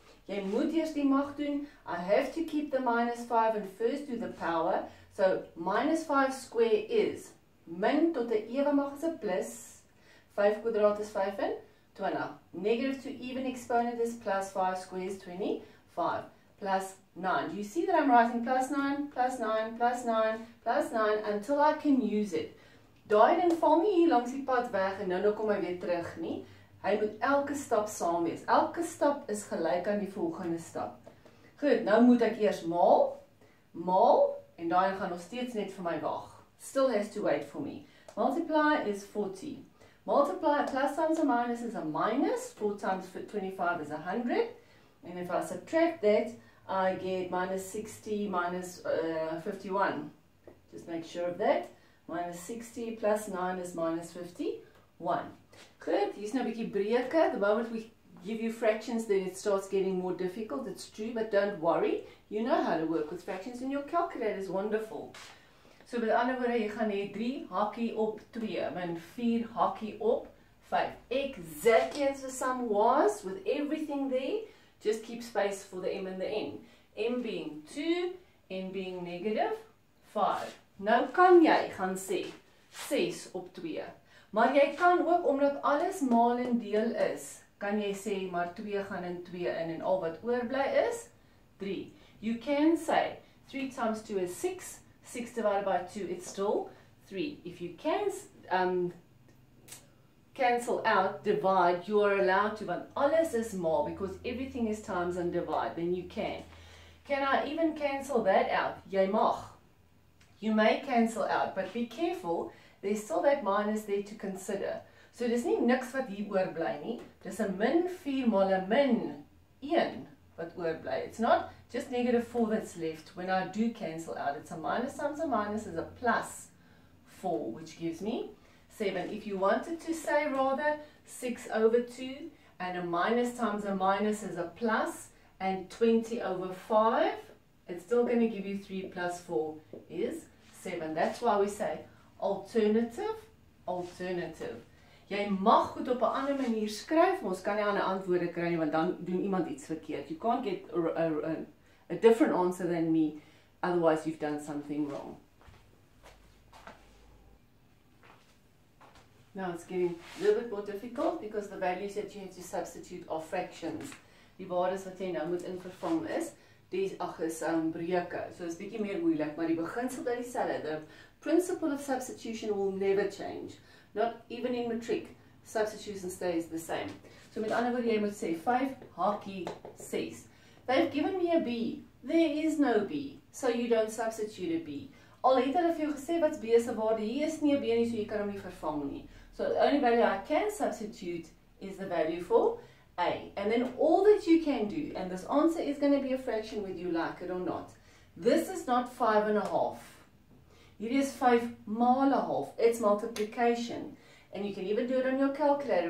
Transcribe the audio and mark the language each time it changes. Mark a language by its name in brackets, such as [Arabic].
[Afrikaans] Jy moet eers die mag doen, [English] I have to keep the minus 5 and first do the power, so minus 5 square is, [Afrikaans] min tot die ewe mag is a plus, 5 kwadraat is 5 en 20. [English] Negative to even exponent is plus 5 square is 25, plus 9. Do you see that I'm writing plus 9, plus 9, plus 9, plus 9, until I can use it. [Afrikaans] Daai dan val nie hier langs die pad weg en nou kom hy weer terug nie. Hy moet elke stap saam wees. Elke stap is gelyk aan die volgende stap. Goed, nou moet ek eers maal, en daai gaan nog steeds net vir my wag. [English] Still has to wait for me. Multiply is 40. Multiply, plus times a minus is a minus. 4 times 25 is 100. And if I subtract that, I get minus 60 minus 51. Just make sure of that. Minus 60 plus 9 is minus 51. [Afrikaans] Good, hier's nou 'n bietjie breuke. [English] The moment we give you fractions, then it starts getting more difficult. It's true, but don't worry. You know how to work with fractions and your calculator is wonderful. [Afrikaans] So met ander woorde, jy gaan hê 3 hakie op 2, min 4 hakie op 5. [English] Exactly as the sum was, with everything there. Just keep space for the m and the n. M being 2, n being negative 5. [Afrikaans] Nou kan jy gaan sê 6 op 2. Maar jy kan ook, omdat alles maal en deel is, kan jy sê, maar 2 gaan in 2 in en al wat oorbly is 3. [English] You can say 3 times 2 is 6. 6 divided by 2, it's still 3. If you can cancel out, divide, you are allowed to, but [Afrikaans] alles is maal, [English] because everything is times and divide, then you can. Can I even cancel that out? [Afrikaans] Jy mag. [English] You may cancel out, but be careful, there's still that minus there to consider. [Afrikaans] So dis nie niks wat hier oorbly nie, dis 'n min 4 mal 'n min 1 wat oorbly. [English] It's not just negative 4 that's left. When I do cancel out, it's a minus times a minus is a plus 4, which gives me 7. If you wanted to say rather 6 over 2, and a minus times a minus is a plus, and 20 over 5, it's still going to give you 3 plus 4 is 7. That's why we say alternative, alternative. [Afrikaans] Jy mag goed op 'n ander manier skryf, maar ons kan nie ander antwoorde kry nie, want dan doen iemand iets verkeerd. [English] You can't get a different answer than me, otherwise you've done something wrong. Now it's getting a little bit more difficult, because the values that you have to substitute are fractions. [Afrikaans] Die waardes wat jy nou moet invervang is, die is breuke. [English] So it's [Afrikaans] bietjie meer moeilik, maar die beginsel bly dieselfde. [English] The principle of substitution will never change. Not even in matric, substitution stays the same. [Afrikaans] So met ander woorde, jy moet sê 5 hakie 6. [English] They've given me a B. There is no B, so you don't substitute a B. [Afrikaans] Al het hulle vir jou gesê wat's B se waarde, hier is nie 'n B nie, so jy kan hom nie vervang nie. [English] So the only value I can substitute is the value for A. And then all that you can do, and this answer is going to be a fraction whether you like it or not. This is not 5.5. It is 5 mal a half. It's multiplication. And you can even do it on your calculator.